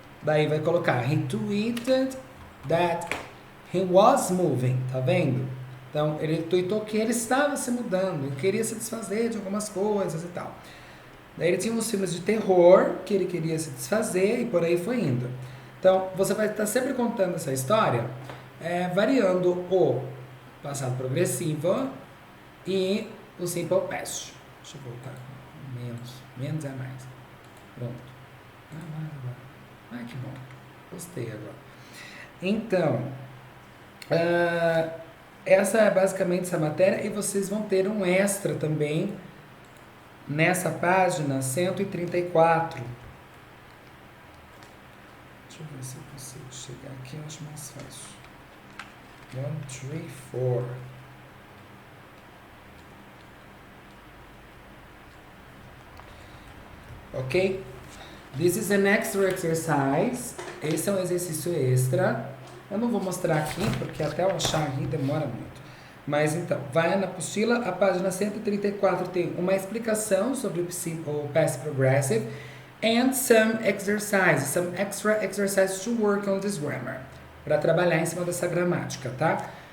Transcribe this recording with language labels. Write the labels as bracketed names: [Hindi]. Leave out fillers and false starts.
[Portuguese] Daí vai colocar [English] he tweeted that he was moving, [Portuguese] tá vendo? Então, ele tweetou que ele estava se mudando, ele queria se desfazer de algumas coisas e tal. Daí ele tinha uns filmes de terror que ele queria se desfazer e por aí foi indo. Então, você vai estar sempre contando essa história, variando o passado progressivo e o simple past. Deixa eu voltar. Menos é mais. Pronto. Que bom. Gostei agora. Então, essa é basicamente essa matéria e vocês vão ter um extra também nessa página 134. Deixa eu ver se eu consigo chegar aqui, eu acho mais fácil. 1, 3, 4. Ok? [English] This is an extra exercise. [Portuguese] Esse é um exercício extra. Eu não vou mostrar aqui, porque até eu achar aqui demora muito. Mas então, vai na apostila, a página 134 tem uma explicação sobre o [English] past progressive and some exercises, some extra exercises to work on this grammar, [Portuguese] para trabalhar em cima dessa gramática, tá?